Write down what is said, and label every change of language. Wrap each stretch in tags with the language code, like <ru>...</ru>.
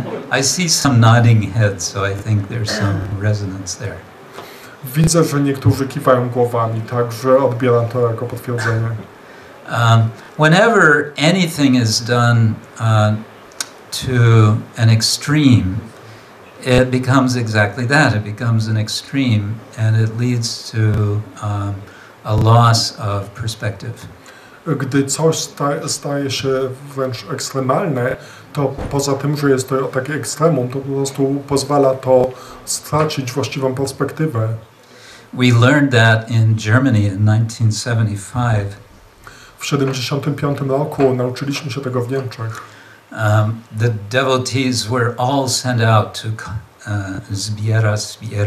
<en>I see some nodding heads, so I think there's some resonance there.</en> <pl>Widzę, że niektórzy kiwają głowami, także odbieram to jako potwierdzenie.</pl> <en>Whenever anything is done to an extreme, it becomes exactly that. It becomes an extreme, and it leads to a loss of perspective.</en> <pl>Gdy coś staje się wręcz ekstremalne, to poza tym, że jest to takie ekstremum, to po prostu pozwala to stracić właściwą perspektywę.</pl> <en>We learned that in Germany in 1975.</en> <pl>W 1975 roku nauczyliśmy się tego w Niemczech.</pl> <en>The devotees were all sent out to</en> <pl>zbierać.</pl>